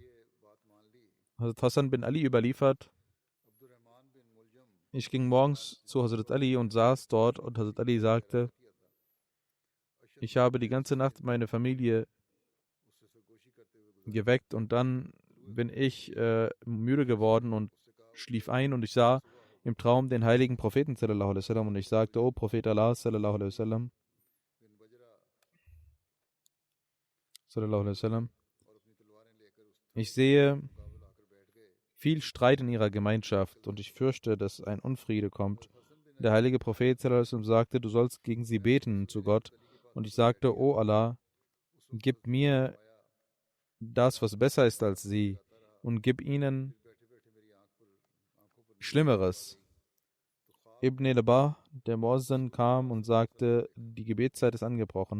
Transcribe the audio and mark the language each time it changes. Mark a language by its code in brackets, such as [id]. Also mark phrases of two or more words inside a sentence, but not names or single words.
[de] Hazrat Hassan bin Ali überliefert: Ich ging morgens zu Hazrat Ali und saß dort, und Hazrat Ali sagte: Ich habe die ganze Nacht meine Familie geweckt und dann bin ich müde geworden und schlief ein, und ich sah im Traum den heiligen Propheten [ar] صلى الله عليه وسلم, [de] und ich sagte: O Prophet Allah [ar] صلى الله عليه وسلم, [de] ich sehe viel Streit in ihrer Gemeinschaft und ich fürchte, dass ein Unfriede kommt. Der heilige Prophet [ar] صلى الله عليه وسلم [de] sagte: Du sollst gegen sie beten zu Gott. Und ich sagte: O Allah, gib mir das, was besser ist als sie, und gib ihnen Schlimmeres. Ibn Labah, der Muazzin, kam und sagte: Die Gebetszeit ist angebrochen.